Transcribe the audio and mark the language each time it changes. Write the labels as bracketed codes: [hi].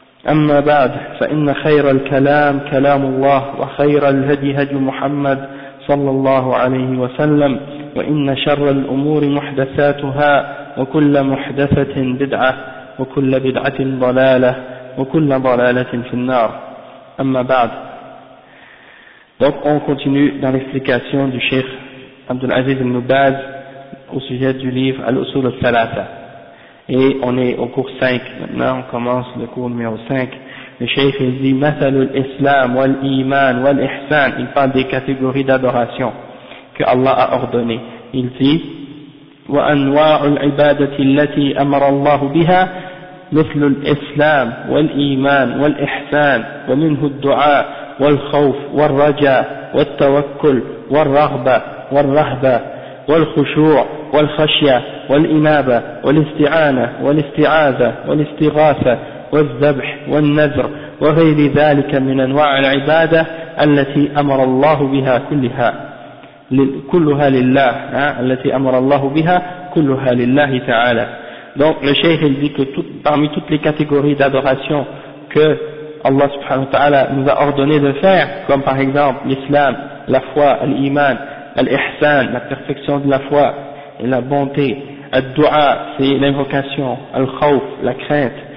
[ar] أما بعد فإن خير الكلام كلام الله وخير الهدي هدي محمد صلى الله عليه وسلم وإن شر الأمور محدثاتها وكل محدثة بدعة وكل بدعة ضلالة وكل ضلالة في النار أما بعد. [fr] Donc on continue dans l'explication du Cheikh Abdul Aziz Ibn Baz au sujet du livre Al-Usul al-Salasa. Et on est au cours 5 maintenant, on commence le cours numéro 5. Le Cheikh dit « [ar] Mathalu al-Islam wal-Iman wal-Ihsan [fr] » Il parle des catégories d'adoration que Allah a ordonné. Il dit [ar] « Wa anwa'u al-ibadati allati amara Allahu biha » مثل الإسلام والإيمان والإحسان ومنه الدعاء والخوف والرجاء والتوكل والرغبة والرهبة والخشوع والخشية والإنابة والاستعانة والاستعاذة والاستغاثة والذبح والنذر وغير ذلك من أنواع العبادة التي أمر الله بها كلها كلها لله التي أمر الله بها كلها لله تعالى. [fr] Donc le Cheikh il dit que tout, parmi toutes les catégories d'adoration que Allah subhanahu wa ta'ala nous a ordonné de faire, comme par exemple l'islam, la foi, l'iman, l'ihsan, la perfection de la foi et la bonté, al-du'a, c'est l'invocation, al-khawf, la crainte,